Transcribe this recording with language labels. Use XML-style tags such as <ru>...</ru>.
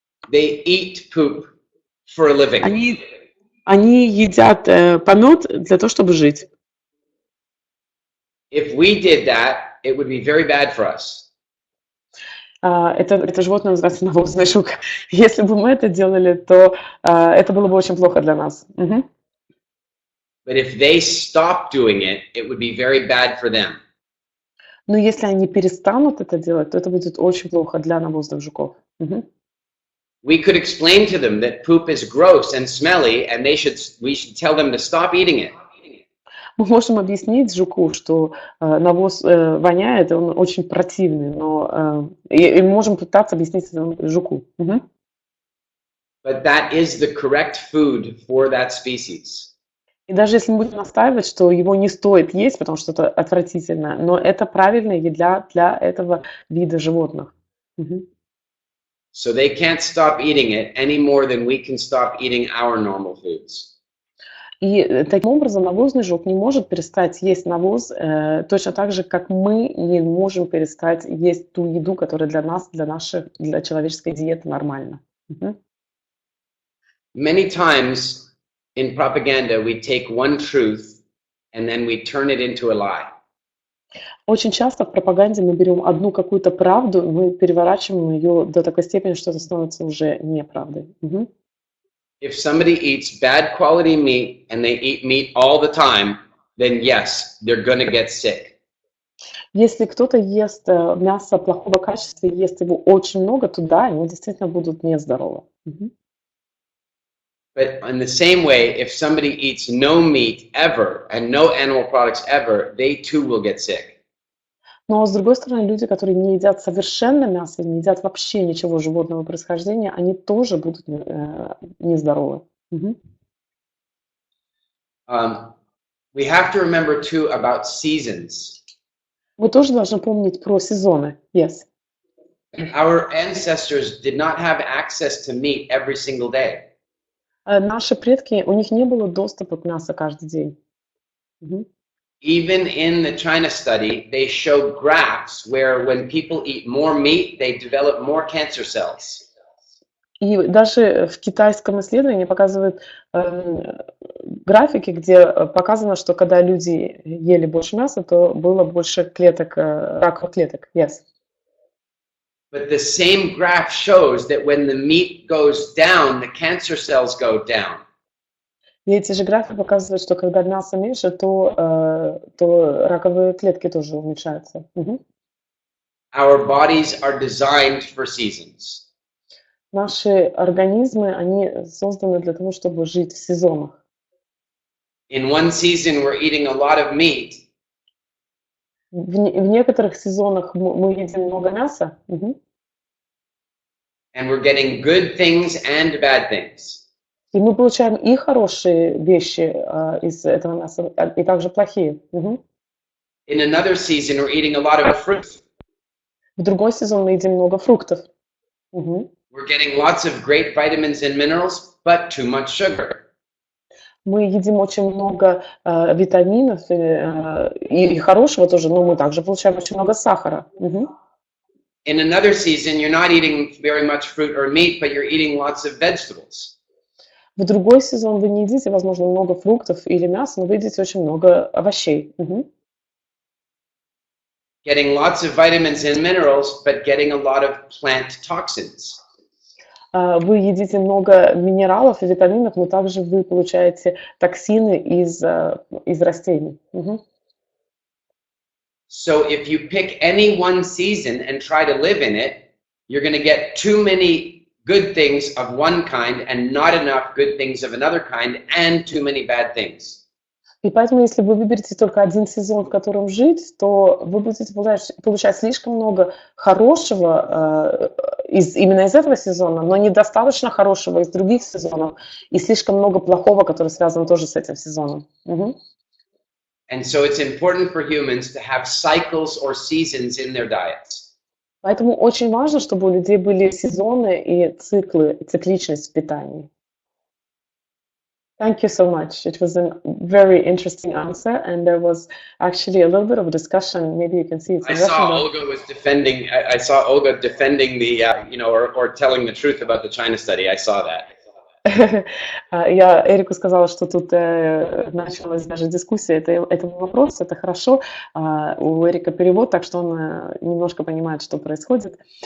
<en>They eat poop for a living.</en> <ru>Они едят помет для того, чтобы жить.</ru> <en>If we did that, it would be very bad for us.</en> <ru>Это животное называется навозный жук. Если бы мы это делали, то это было бы очень плохо для нас. Мгм.</ru> <en>But if they stop doing it, it would be very bad for them.</en> <ru>Но если они перестанут это делать, то это будет очень плохо для навозных жуков. Мгм.</ru> <en>We could explain to them that poop is gross and smelly, and we should tell them to stop eating it.</en> <ru>Мы можем объяснить жуку, что навоз воняет, и он очень противный, но и можем пытаться объяснить этому жуку. Мгм.</ru> <en>But that is the correct food for that species.</en> <ru>И даже если мы будем настаивать, что его не стоит есть, потому что это отвратительно, но это правильная еда для этого вида животных. Мгм.</ru> <en>So they can't stop eating it any more than we can stop eating our normal foods.</en> <ru>И таким образом навозный жук не может перестать есть навоз, точно так же, как мы не можем перестать есть ту еду, которая для нас, для человеческой диеты нормальна. Мгм.</ru> <en>Many times in propaganda, we take one truth and then we turn it into a lie.</en> <ru>Очень часто в пропаганде мы берем одну какую-то правду, мы переворачиваем ее до такой степени, что это становится уже неправдой. Мгм.</ru> <en>If somebody eats bad quality meat and they eat meat all the time, then yes, they're going to get sick.</en> <ru>Если кто-то ест мясо плохого качества и ест его очень много, то да, они действительно будут нездоровы. Мгм.</ru> <en>But in the same way, if somebody eats no meat ever and no animal products ever, they too will get sick.</en> <ru>Но с другой стороны, люди, которые не едят совершенно мясо, не едят вообще ничего животного происхождения, они тоже будут нездоровы. Мгм.</ru> <en>Um, we have to remember too about seasons.</en> <ru>Мы тоже должны помнить про сезоны.</ru> <en>Yes. Our ancestors did not have access to meat every single day.</en> <ru>Наши предки, у них не было доступа к мясу каждый день. Мгм.</ru> <en>Even in the China study, they showed graphs where when people eat more meat, they develop more cancer cells.</en> <ru>И даже в китайском исследовании показывают графики, где показано, что когда люди ели больше мяса, то было больше клеток, раковых клеток.</ru> <en>Yes. But the same graph shows that when the meat goes down, the cancer cells go down.</en> <ru>И эти же графики показывают, что когда мяса меньше, то раковые клетки тоже уменьшаются. Мгм.</ru> <en>Our bodies are designed for seasons.</en> <ru>Наши организмы, они созданы для того, чтобы жить в сезонах.</ru> <en>In one season, we're eating a lot of meat,</en> <ru>В некоторых сезонах мы едим много мяса, мгм,</ru> <en>and we're getting good things and bad things.</en> <ru>и мы получаем и хорошие вещи из этого мяса, и также плохие. Мгм.</ru> <en>In another season, we're eating a lot of fruit.</en> <ru>В другой сезон мы едим много фруктов. Мгм.</ru> <en>We're getting lots of great vitamins and minerals, but too much sugar.</en> <ru>Мы едим очень много витаминов и хорошего тоже, но мы также получаем очень много сахара. Мгм.</ru> <en>In another season, you're not eating very much fruit or meat, but you're eating lots of vegetables.</en> <ru>В другой сезон вы не едите, возможно, много фруктов или мяса, но вы едите очень много овощей. Мгм.</ru> <en>Getting lots of vitamins and minerals, but getting a lot of plant toxins.</en> <ru>Вы едите много минералов и витаминов, но также вы получаете токсины из растений. Мгм.</ru> <en>So if you pick any one season and try to live in it, you're going to get too many good things of one kind and not enough good things of another kind and too many bad things.</en> <ru>И поэтому, если вы выберете только один сезон, в котором жить, то вы будете получать слишком много хорошего именно из этого сезона, но недостаточно хорошего из других сезонов, и слишком много плохого, которое связано тоже с этим сезоном. Мгм.</ru> <en>And so it's important for humans to have cycles or seasons in their diets.</en> <ru>Поэтому очень важно, чтобы у людей были сезоны и циклы, цикличность в питании.</ru> <en>Thank you so much. It was a very interesting answer, and there was actually a little bit of a discussion. Maybe you can see it's in I Russian. saw Olga was defending. I saw Olga defending the, or telling the truth about the China study. I saw that.</en> <ru>Я Эрику сказала, что тут началась даже дискуссия этого вопроса. Это хорошо. У Эрика перевод, так что он немножко понимает, что происходит.</ru>